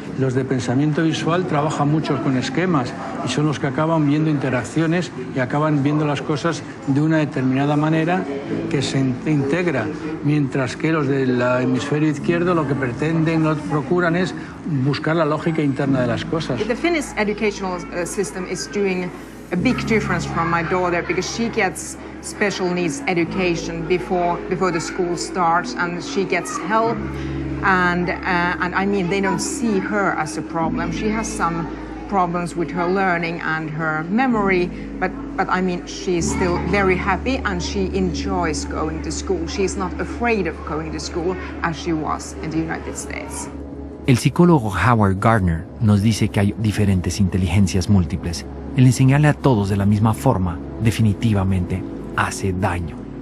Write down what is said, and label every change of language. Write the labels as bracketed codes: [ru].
[es] Los de pensamiento visual trabajan mucho con esquemas y son los que acaban viendo interacciones y acaban viendo las cosas de una determinada manera que se integra, mientras que los del hemisferio izquierdo lo que pretenden, lo que procuran es buscar la lógica interna de las cosas. [en] The Finnish educational system is doing a big difference from my daughter because she gets special needs education before the school starts, and she gets help, and I mean they don't see her as a problem. She has some problems with her learning and her memory, but I mean she's still very happy and she enjoys going to school. She's not afraid of going to school as she was in the United States. [es] El psicólogo Howard Gardner nos dice que hay diferentes inteligencias múltiples. El enseñarle a todos de la misma forma definitivamente hace daño.